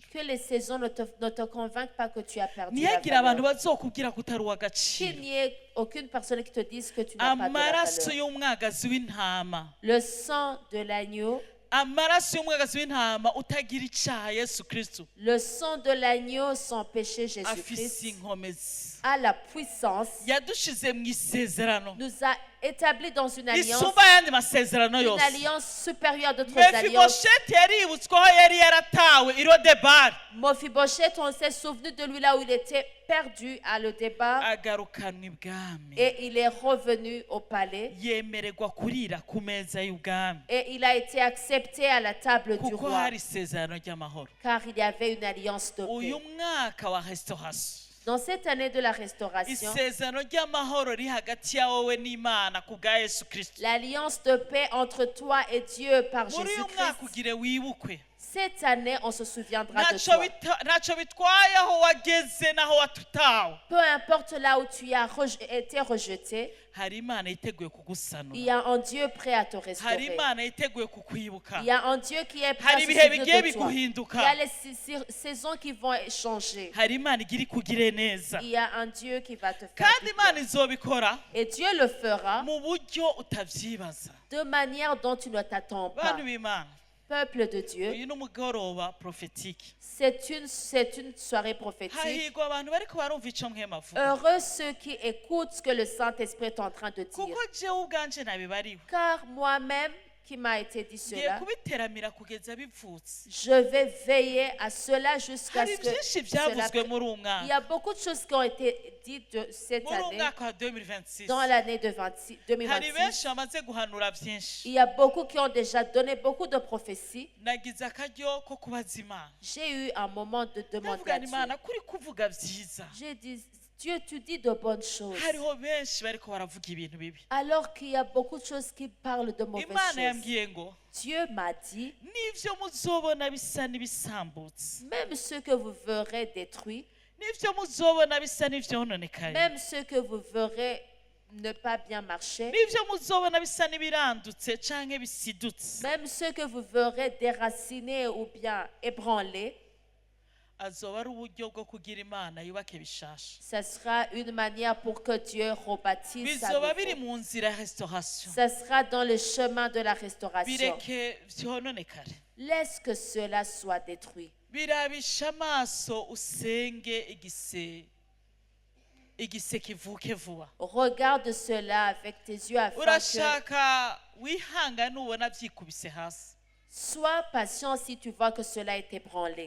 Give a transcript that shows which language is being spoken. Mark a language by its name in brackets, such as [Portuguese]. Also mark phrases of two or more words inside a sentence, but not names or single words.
[French] Que les saisons ne te convainquent pas que tu as perdu la [Rundi] ntihagire abantu [French] valeur. [Rundi] bazokubwira ko utari [French] Qu'il [Rundi] uw'agaciro. [French] n'y ait aucune personne qui te dise que tu n'as pas de la [Rundi] amaraso [French] valeur. [Rundi] y'umwagazi w'intama, [French] Le sang de l'agneau, [Rundi] amaraso y'umwagazi w'intama utagira icyaha, Yesu Kristo [French] le sang de l'agneau sans péché [Rundi] afise [French] Jésus-Christ [Rundi] inkomezi, [French] a la puissance, [Rundi] yadushize mu isezerano [French] nous a établis dans une alliance, [Rundi] risumba ayandi masezerano [French] une [Rundi] yose. [French] alliance supérieure d'autres alliances. [Rundi] mefibosheti yaributsweho yari yaratawe i Lodebari, [French] Mephibosheth, on s'est souvenu de lui là où il était perdu à le débat [Rundi] agarukanwa ibwami, [French] et il est revenu au palais [Rundi] yemererwa kurira ku meza y'ubwami, [French] et il a été accepté à la table du [Rundi] kuko [French] roi [Rundi] hari isezerano ry'amahoro. [French] car il y avait une alliance de [Rundi] uyu [French] paix. [Rundi] mwaka wa restauration, [French] Dans cette année de la restauration, [Rundi] isezerano ry'amahoro riri hagati ya wowe n'Imana ku bwa Yesu Kristo. [French] l'alliance de paix entre toi et Dieu par [Rundi] muri uyu mwaka [French] Jésus-Christ, [Rundi] ugire wibukwe, [French] cette année, on se souviendra de [Rundi] ntacyo [French] toi. [Rundi] ntacyo bitwaye aho wageze n'aho watutawe, [French] Peu importe là où tu as été rejeté, [Rundi] hari Imana yiteguye [French] il [Rundi] kugusanura, [French] y a un Dieu prêt à te [Rundi] hari [French] restaurer. [Rundi] Imana yiteguye kukwibuka, [French] Il y a un Dieu qui est prêt à [Rundi] hari [French] se [Rundi] ibihe [French] souvenir [Rundi] bigiye [French] de toi. Il [Rundi] biguhinduka, [French] y a les saisons qui vont changer. [Rundi] hari Imana igira ikugire neza, [French] Il y a un Dieu qui va te faire [Rundi] kandi [French] du [Rundi] Imana [French] bien. [Rundi] izobikora [French] Et Dieu le fera [Rundi] mu buryo utavyibaza. [French] de manière dont tu ne t'attends pas. [Rundi] bantu b'Imana, [French] Peuple de Dieu, [Rundi] uyu ni umugoroba prophétique, [French] c'est une soirée prophétique. [Rundi] hahirwa abantu bariko barumva ico mwema avuga, [French] Heureux ceux qui écoutent ce que le Saint-Esprit est en train de dire. [Rundi] kuko jewe ubwanje nabibariwe, [French] Car moi-même, qui m'a été dit [Rundi] ngiye [French] cela, [Rundi] kubiteramira kugeza bivutse. [French] je vais veiller à cela jusqu'à [Rundi] hari [French] ce que [Rundi] byinshi [French] cela... [Rundi] byavuzwe muri uwo [French] Il y [Rundi] mwaka, [French] a beaucoup de choses qui ont été dites de cette [Rundi] muri uwo [French] année, [Rundi] mwaka wa 2026, [French] dans l'année de [Rundi] hari [French] 2026. [Rundi] benshi bamaze guhanura byinshi. [French] Il y a beaucoup qui ont déjà donné beaucoup de prophéties. [Rundi] nagize akaryo ko kubaza Imana, [French] J'ai eu un moment de demander [Rundi] ndavuga [French] à [Rundi] nti [French] Dieu. [Rundi] Imana kuri kuvuga byiza, [French] J'ai dit, Dieu, tu dis de bonnes choses. [Rundi] hariho benshi bariko baravuga ibintu bibi. [French] Alors qu'il y a beaucoup de choses qui parlent de mauvaises [Rundi] Imana [French] choses. [Rundi] yambwiye ngo [French] Dieu m'a dit, [Rundi] n'ivyo muzobona bisa n'ibisambutse, [French] même ceux que vous verrez détruits, [Rundi] n'ivyo muzobona bisa n'ivyononekaye, [French] même ceux que vous verrez ne pas bien marcher, [Rundi] n'ivyo muzobona bisa n'ibirandutse canke bisidutse, [French] même ceux que vous verrez déracinés ou bien ébranlés, [Rundi] azoba ari uburyo bwo kugira Imana yubake bishasha. [French] ce sera une manière pour que Dieu rebâtisse à [Rundi] bizoba biri [French] nouveau. [Rundi] mu nzira ya restauration, [French] Ce sera dans le chemin de la restauration. [Rundi] bireke vyononekare, [French] Laisse que cela soit détruit. [Rundi] birabisha amaso usenge igise kivuke vuba. [French] Regarde cela avec tes yeux afin que [Rundi] urashaka wihangane ubona byikubise hasi, [French] sois patient si tu vois que cela est ébranlé.